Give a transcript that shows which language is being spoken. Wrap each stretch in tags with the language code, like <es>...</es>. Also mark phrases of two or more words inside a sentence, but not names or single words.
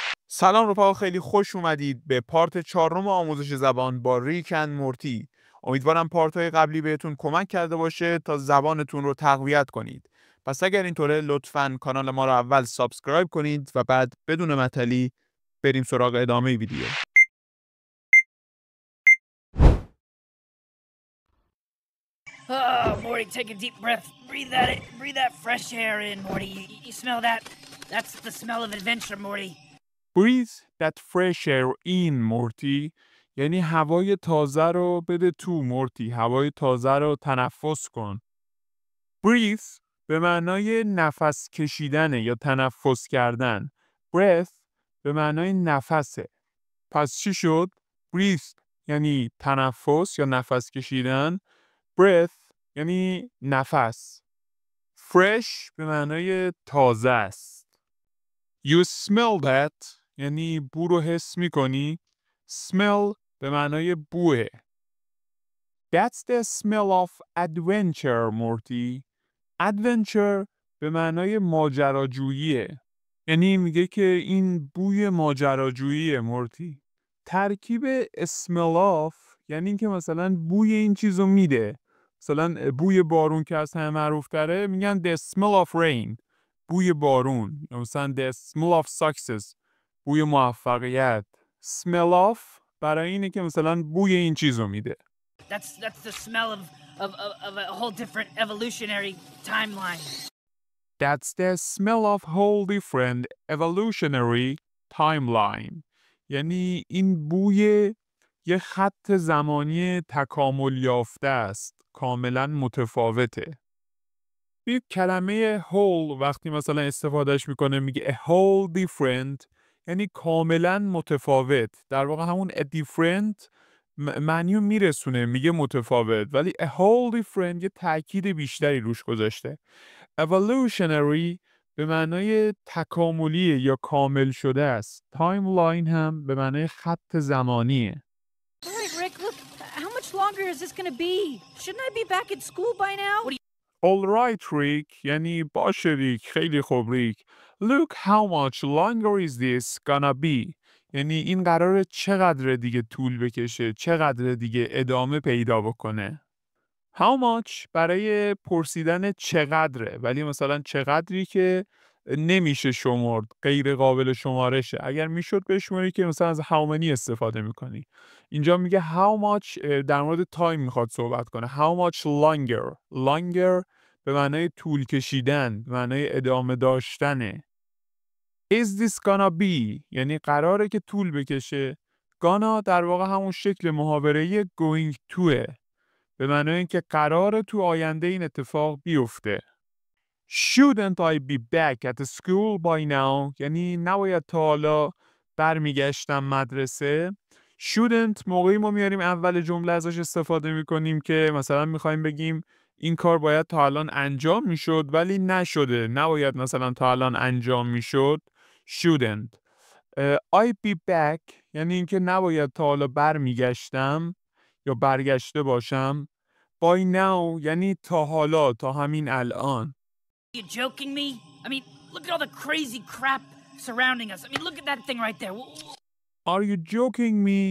<fa>سلام رفقا، خیلی خوش اومدید به پارت 4 آموزش زبان با ریک اند مورتی. امیدوارم پارت های قبلی بهتون کمک کرده باشه تا زبانتون رو تقویت کنید. پس اگر اینطوره لطفاً کانال ما رو اول سابسکرایب کنید و بعد بدون معطلی بریم سراغ ادامه ویدیو.</fa> <en>Oh, Morty, take a deep breath. Breathe that fresh air in, Morty. You smell that? That's the smell of adventure, Morty. Breathe that fresh air in</en> <fa>مورتی، یعنی هوای تازه رو بده تو مورتی، هوای تازه رو تنفس کن. Breathe به معنای نفس کشیدنه یا تنفس کردن. Breath به معنای نفسه. پس چی شد؟ Breathe یعنی تنفس یا نفس کشیدن. Breath یعنی نفس. Fresh به معنای تازه است.</fa> <en>You smell that</en> <fa>یعنی بو رو حس می کنی. Smell به معنای بوه.</fa> <en>That's the smell of adventure, مورتی.</en> <fa>Adventure به معنای ماجراجوییه. یعنی میگه که این بوی ماجراجوییه مورتی. ترکیب</fa> <en>smell of</en> <fa>یعنی این که مثلا بوی این چیزو میده. مثلا بوی بارون که از همه معروف تره میگن</fa> <en>the smell of rain،</en> <fa>بوی بارون. یا مثلا</fa> <en>the smell of success،</en> <fa>بوی موفقیت.</fa> <en>smell of</en> <fa>برای اینه که مثلا بوی این چیزو میده.</fa> <en>That's the smell of a whole different evolutionary timeline. That's the smell of whole different evolutionary timeline.</en> <fa>یعنی این بوی یه خط زمانی تکامل یافته است. کاملا متفاوته. یک کلمه whole وقتی مثلا استفادهش میکنه میگه</fa> <en>a whole different،</en> <fa>یعنی کاملا متفاوت. در واقع همون</fa> <en>a different</en> <fa>معنی رو میرسونه، میگه متفاوت، ولی</fa> <en>a whole different</en> <fa>یه تأکید بیشتری روش گذاشته. evolutionary به معنای تکاملی یا کامل شده است. تایملاین هم به معنای خط زمانیه.</fa> <en>Rick, look, how much longer is this gonna be? Shouldn't I be back at school by now? All right, Rick.</en> <fa>یعنی باشه ریک، خیلی خوب ریک.</fa> <en>Look how much longer is this gonna be.</en> <fa>یعنی این قراره چقدر دیگه طول بکشه، چقدر دیگه ادامه پیدا بکنه.</fa> <en>How much</en> <fa>برای پرسیدن چقدره، ولی مثلا چقدری که نمیشه شمرد، غیر قابل شمارشه. اگر میشد بشماری که مثلا از</fa> <en>how many</en> <fa>استفاده میکنی. اینجا میگه</fa> <en>how much</en> <fa>در مورد تایم میخواد صحبت کنه.</fa> <en>How much longer.</en> <fa>Longer به معنای طول کشیدن، به معنای ادامه داشتنه.</fa> <en>Is this gonna be</en> <fa>یعنی قراره که طول بکشه. gonna در واقع همون شکل محاوره‌ای</fa> <en>going toه،</en> <fa>به معنای اینکه قراره تو آینده این اتفاق بیفته.</fa> <en>Shouldn't I be back at school by now؟</en> <fa>یعنی نباید تا حالا برمیگشتم مدرسه. Shouldn't موقعی ما میاریم اول جمله ازش استفاده میکنیم که مثلا میخوایم بگیم این کار باید تا الان انجام میشد ولی نشده، نباید مثلا تا الان انجام میشد.</fa> <en>Shouldn't. I be back</en> <fa>یعنی اینکه نباید تا حالا برمیگشتم یا برگشته باشم.</fa> <en>By now</en> <fa>یعنی تا حالا، تا همین الان.</fa> <en>You joking me? I mean, look at all the crazy crap surrounding us. I mean, look at that thing right there. Are you joking me؟</en>